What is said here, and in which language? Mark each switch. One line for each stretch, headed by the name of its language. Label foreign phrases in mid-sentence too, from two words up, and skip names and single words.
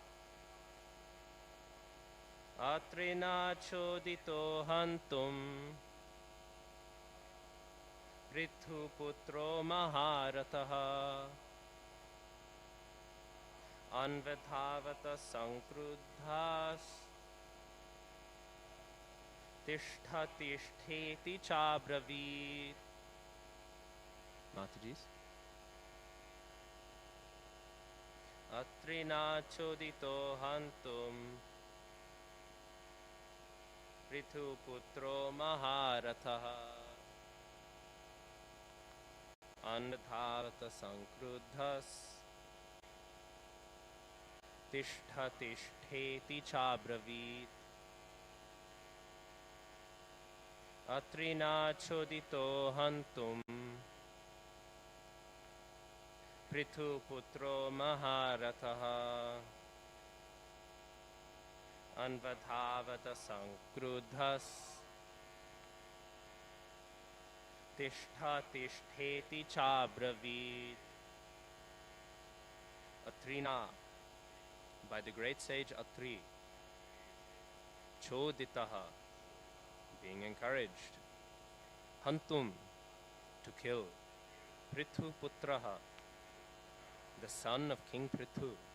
Sanskrit: अत्रिणा चोदितो हन्तुं पृथुपुत्रो महारथः अन्वधावत संक्रुद्धस् तिष्ठ तिष्ठेति चाब्रवीत्.
English: Mataji's.
Sanskrit: अत्रिणा चोदितो हन्तुम् पृथुपुत्रो महारथः अन्धावत संक्रुद्धस् तिष्ठ तिष्ठेति चाब्रवीत् अत्रिनाचोदितो हन्तुम् पृथुपुत्रो महारथः अन्वधावत संक्रुद्धस् तिष्ठ तिष्ठेति चाब्रवीत्. Atrina,
English: by the great sage Atri, choditaha, being encouraged, hantum, to kill,
Sanskrit: पृथु पुत्रः,
English: the son of King Prithu,